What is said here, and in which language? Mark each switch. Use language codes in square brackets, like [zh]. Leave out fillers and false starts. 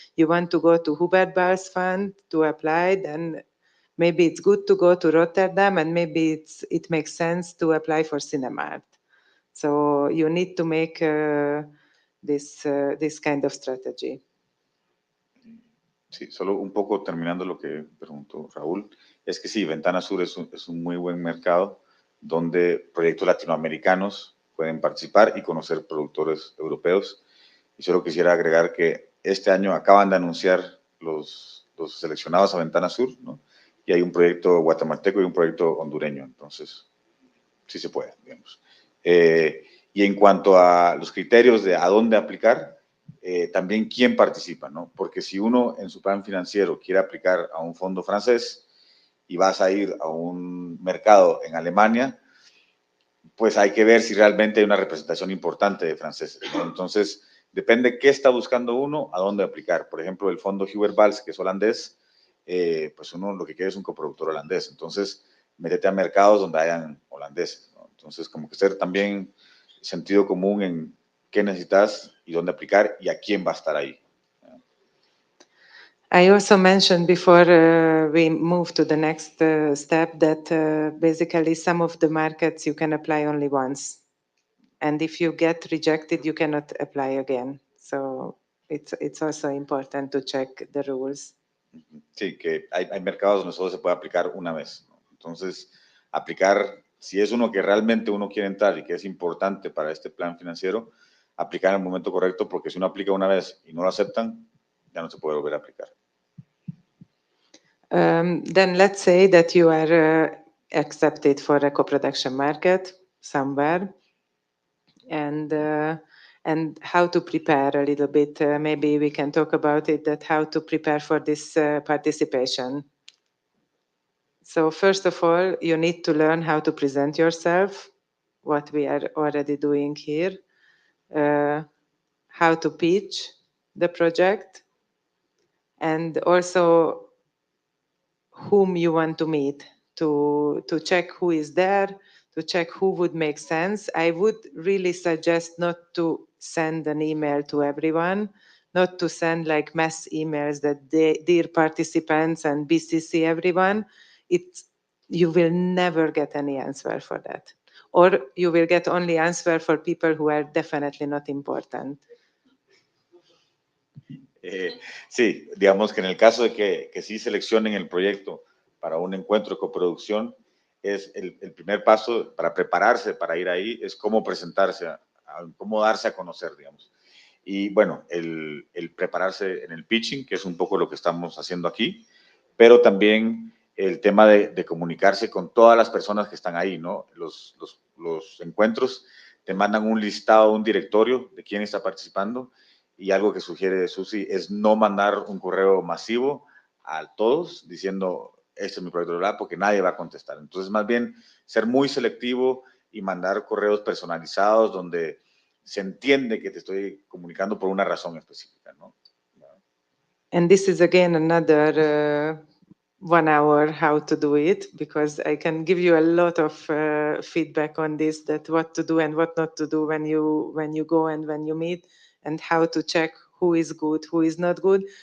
[en] You want to go to Hubert Ball's fund to apply, then maybe it's good to go to Rotterdam, and maybe it makes sense to apply for Cinemat. So you need to make this kind of strategy. [es] Sí, solo un poco terminando lo que preguntó Raúl, es que sí, Ventana Sur es un muy buen mercado donde proyectos latinoamericanos pueden participar y conocer productores europeos. Y solo quisiera agregar que este año acaban de anunciar los seleccionados a Ventana Sur, ¿no? Y hay un proyecto guatemalteco y un proyecto hondureño, entonces sí se puede, digamos. Y en cuanto a los criterios de a dónde aplicar, también quién participa, ¿no? Porque si uno en su plan financiero quiere aplicar a un fondo francés y vas a ir a un mercado en Alemania, pues hay que ver si realmente hay una representación importante de franceses, ¿no? Entonces, depende qué está buscando uno, a dónde aplicar. Por ejemplo, el fondo Hubert Bals, que es holandés, pues uno lo que quiere es un coproductor holandés. Entonces, métete a mercados donde hayan holandeses, ¿no? Entonces, como que ser también sentido común en qué necesitas y dónde aplicar y a quién va a estar ahí. [en] I also mentioned before we move to the next step that basically some of the markets you can apply only once. And if you get rejected, you cannot apply again. So it's also important to check the rules. [es] Sí, que hay mercados donde solo se puede aplicar una vez, ¿no? Entonces, aplicar, si es uno que realmente uno quiere entrar y que es importante para este plan financiero, aplicar en el momento correcto, porque si uno aplica una vez y no lo aceptan, ya no se puede volver a aplicar. [en] Then let's say that you are accept it for a co-production market somewhere, and how to prepare a little bit. Maybe we can talk about it, that how to prepare for this participation. So first of all, you need to learn how to present yourself, what we are already doing here, how to pitch the project, and also whom you want to meet, to check who is there, to check who would make sense. I would really suggest not to send an email to everyone, not to send like mass emails that dear participants and BCC everyone. You will never get any answer for that. Or you will get only answer for people who are definitely not important. [es] Sí, digamos que en el caso de que sí seleccionen el proyecto para un encuentro de coproducción, es el primer paso para prepararse para ir ahí, es cómo presentarse, cómo darse a conocer, digamos. Y bueno, el prepararse en el pitching, que es un poco lo que estamos haciendo aquí, pero también el tema de comunicarse con todas las personas que están ahí, ¿no? Los encuentros te mandan un listado, un directorio de quién está participando, y algo que sugiere Susi es no mandar un correo masivo a todos diciendo, este es mi proyecto, ¿verdad? Porque nadie va a contestar. Entonces, más bien, ser muy selectivo y mandar correos personalizados donde se entiende que te estoy comunicando por una razón específica, ¿no? [en] And this is again another 1 hour how to do it, because I can give you a lot of feedback on this, that what to do and what not to do when you go and when you meet, and how to check who is good, who is not good.